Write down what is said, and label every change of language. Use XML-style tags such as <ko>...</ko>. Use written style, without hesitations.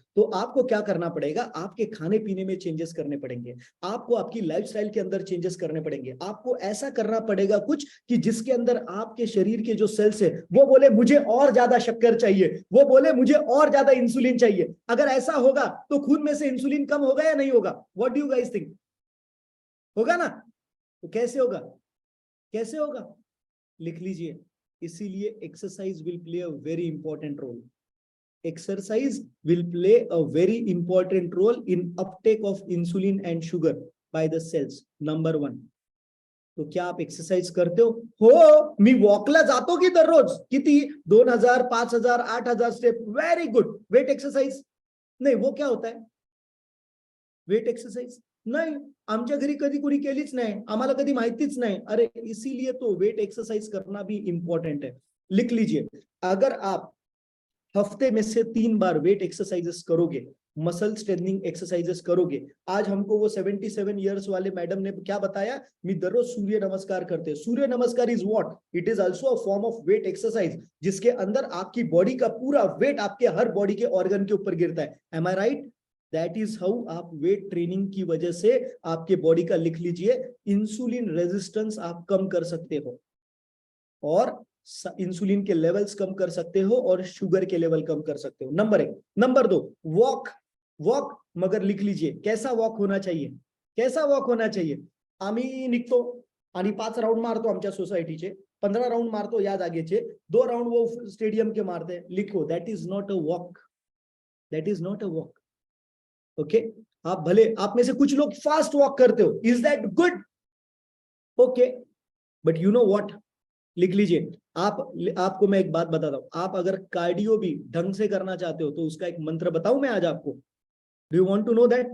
<hi>तो आपको क्या करना पड़ेगा, आपके खाने पीने में चेंजेस करने पड़ेंगे, आपको आपकी लाइफस्टाइल के अंदर चेंजेस करने पड़ेंगे, आपको ऐसा करना पड़ेगा कुछ कि जिसके अंदर आपके शरीर के जो सेल्स है वो बोले मुझे और ज्यादा शक्कर चाहिए, वो बोले मुझे और ज्यादा इंसुलिन चाहिए। अगर ऐसा होगा तो खून में से इंसुलिन कम होगा या नहीं होगा?</hi> <en>What do you guys think?</en> <hi>होगा ना? तो कैसे होगा? कैसे होगा? लिख लीजिए।</hi> <en>इसीलिए exercise will play a very important role. Exercise will play a very important role in uptake of insulin and sugar by the cells. Number one.</en> <hi>तो क्या आप एक्सरसाइज करते हो?</hi> <mr>मी वॉकला जातो की दररोज? किती? 2000, 5000, 8000 step.</mr> <en>Very good.</en> <mr>Weight exercise? नाही.</mr> <hi>वो क्या होता है?</hi> <mr>वेट एक्सरसाइज नाही, आमच्या घरी कधी कोणी केलीच नाही, आम्हाला कधी माहितीच नाही.</mr> <hi>अरे इसीलिए तो वेट एक्सरसाइज करना भी इंपॉर्टेंट है. लिख लीजिए, अगर आप हफ्ते में से 3 बार वेट एक्सरसाइजेस करोगे, मसल स्ट्रेंथनिंग एक्सरसाइजेस करोगे। आज हमको वो 77 इयर्स वाले मैडम ने क्या बताया?</hi> <mr>मी दररोज</mr> <hi>सूर्य नमस्कार करते हैं।</hi> <en>Surya Namaskar is what? It is also a form of weight exercise,</en> <hi>जिसके अंदर आपकी बॉडी का पूरा वेट आपके हर बॉडी के ऑर्गन के ऊपर गिरता है।</hi> <en>Am I right? That is how</en> <hi>आप वेट ट्रेनिंग की वजह से आपके बॉडी का, लिख लीजिए, इंसुलिन रेजिस्टेंस आप कम कर सकते हो और इंसुलिन के लेवल्स कम कर सकते हो और शुगर के लेवल कम कर सकते हो। नंबर 1। Number 2, walk. वॉक मगर लिख लीजिए कैसा वॉक होना चाहिए? कैसा वॉक होना चाहिए?</hi> <mr>आम्ही निघतो आणि 5 राउंड मारतो आमच्या सोसायटीचे, 15 राउंड मारतो या जागेचे,</mr> <hi>2 राउंड वो स्टेडियम के मारते हैं।</hi> <en>लिखो, that is not a walk. That is not a walk. Okay?</en> <hi>आप भले, आप में से कुछ लोग फास्ट वॉक करते हो, is that good?</hi> <en>okay, but you know what,</en> <hi>लिख लीजिए। आपको मैं एक बात बताता हूं, आप अगर कार्डियो भी ढंग से करना चाहते हो तो उसका एक मंत्र बताऊं मैं आज आपको।</hi> <en>Do you want to know that?</en>